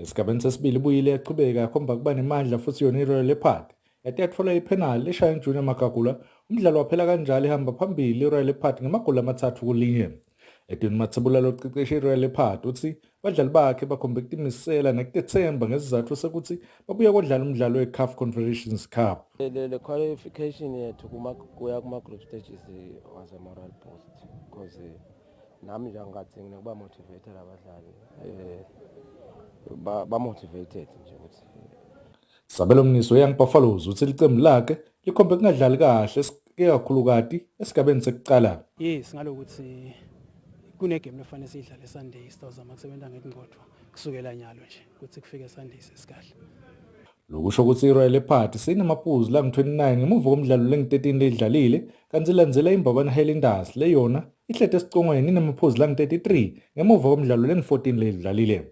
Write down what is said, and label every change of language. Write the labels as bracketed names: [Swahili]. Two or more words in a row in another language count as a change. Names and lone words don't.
[Swati] Esigabeni sesibili ibuyile yaqhubeka yakhomba kuba nemandla futhi yona iRoyal Leopard yathi yathola iphenali leshaya uJunior Makagula. Umdlalo waphela kanjalo ihamba phambili iRoyal Leopard ngamagoli 3-1. Edwin Mathebula loqeqesha iRoyal Leopard uthi badlali bakhe bakhombe ukuzimisela nekutethemba ngesizathu sokuthi babuya kodlala umdlalo weCAF Confederations Cup. [English] The qualification [Swati] yethu kuya kuma- [English] group stages was a moral boost because [Swati] nami nje ngathi ngikuba motivated abadlali ba-motivated nje ukuthi Sabelo Mniso Young Buffaloes uthi licembu lakhe likhombe kungadlali kahle kakhulukati esigabeni sekuqala. Yes, ngalokuthi kune game lefanele sidlale Sunday sitawuzama kusebenza ngengqondo kusukela nyalo nje ukuthi kufike Sunday sesikahle. Lokusho ukuthi iRoyal Leopard sinamaphuzu langu-29 ngemuva komdlalo lengu-13 ledlalile kanti ilandzela iMbabane Highlanders leyona ihlethe esicongweni inamaphuzu langu-33 ngemuva komdlalo lengu-14 ledlalile.